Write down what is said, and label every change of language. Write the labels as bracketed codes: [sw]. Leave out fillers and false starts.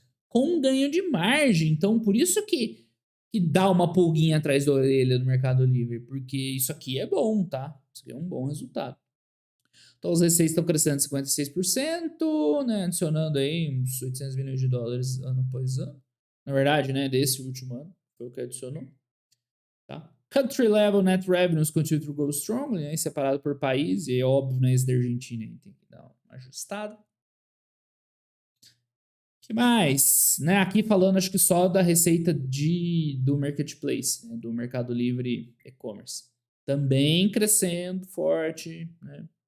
[pt] Com um ganho de margem. Então, por isso que dá uma pulguinha atrás da orelha do Mercado Livre, porque isso aqui é bom, tá? Isso aqui é um bom resultado. Então, as receitas estão crescendo 56%, né? Adicionando aí uns 800 milhões de dólares ano após ano. Na verdade, né? Desse último ano, foi o que adicionou. Tá? [en] Country level net revenues continue to grow strongly, né? [pt] Separado por país, e é óbvio, né? Esse da Argentina aí tem que dar uma ajustada. Que mais? Né? Aqui falando, acho que só da receita do Marketplace, né? Do Mercado Livre e-commerce. Também crescendo forte, né?